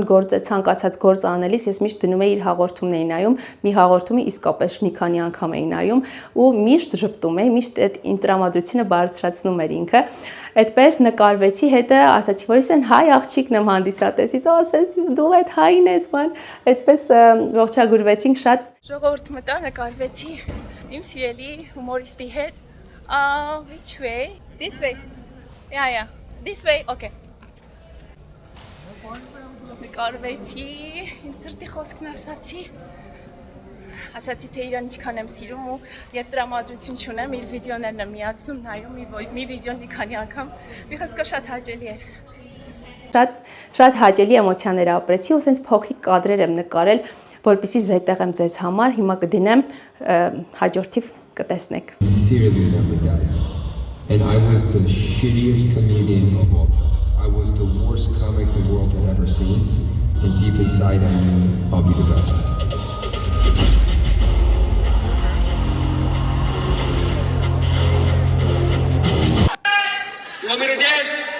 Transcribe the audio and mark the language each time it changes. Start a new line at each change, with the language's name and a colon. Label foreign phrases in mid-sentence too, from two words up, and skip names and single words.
Armenian: գործը ցանկացած գործ անելիս ես միշտ դնում էի իր հաղորդումն էի նայում, մի հաղորդումի իսկապես մի քանի անգամ էի նայում ու միշտ ժպտում էի, միշտ այդ տրամադրությունը բարձրացնում էր ինքը։ Այդպես նկարվեցի, հետո ասացի, որ ես այն հայ աղջիկն եմ հանդիսատեսից, ասես դու այդ հայն ես, բան, այդպես ողջագուրվեցինք շատ։ Ժողովուրդ մտա, նկարվեցի իմ սիրելի հումորիստի հետ։
English: Which way? This way. Yeah. This way. Okay.
Armenian: Նկարվեցի, իմ սրտի խոսքն ասացի։ Ասացի թե իրան ինչքան եմ սիրում ու երբ տրամադրություն չունեմ, իր վիդեոներն եմ միացնում, նայում մի վիդեոն մի քանի անգամ, մի խոսքով շատ հաճելի էր։ Շատ հաճելի էմոցիաներ ապրեցի ու սենց փոքրիկ կադրեր եմ նկարել, որպեսզի զետեղ եմ ձեզ համար, հիմա կդնեմ, հաջորդիվ կտեսնեք։
English: And I was the shittiest comedian of all times. I was the worst comic the world had ever seen. And deep inside I knew I'll be the best. You want me to dance?